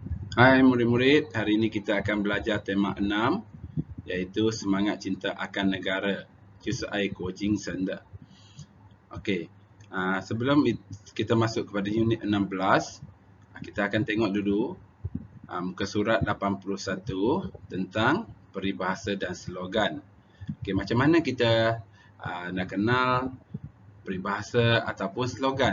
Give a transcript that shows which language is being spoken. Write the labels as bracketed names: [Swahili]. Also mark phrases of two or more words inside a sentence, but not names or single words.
[Malay] Hai murid-murid, hari ini kita akan belajar tema 6 iaitu semangat cinta akan negara. [Chinese] 就是爱国精神的. [Malay] Okey. Sebelum kita masuk kepada unit 16, kita akan tengok dulu muka surat 81 tentang peribahasa dan slogan. Okey, macam mana kita nak kenal peribahasa ataupun slogan?